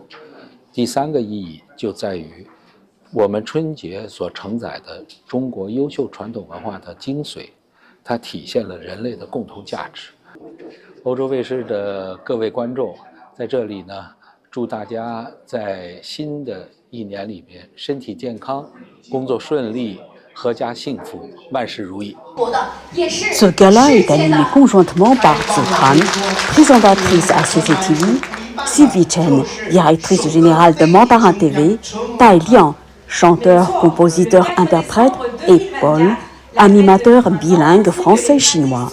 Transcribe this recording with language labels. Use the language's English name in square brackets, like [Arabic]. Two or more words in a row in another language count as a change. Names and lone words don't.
[Chinese] 第三个意义就在于我们春节所承载的中国优秀传统文化的精髓，它体现了人类的共同价值。欧洲卫视的各位观众，在这里呢，祝大家在新的一年里面身体健康，工作顺利，阖家幸福，万事如意。 [French] Ce gala est animé conjointement par Zhu Han, présentatrice à CCTV, Sylvie Chen, directrice générale de Mandarin TV, Tai Liang, chanteur, compositeur, interprète, et Paul, animateur bilingue français-chinois.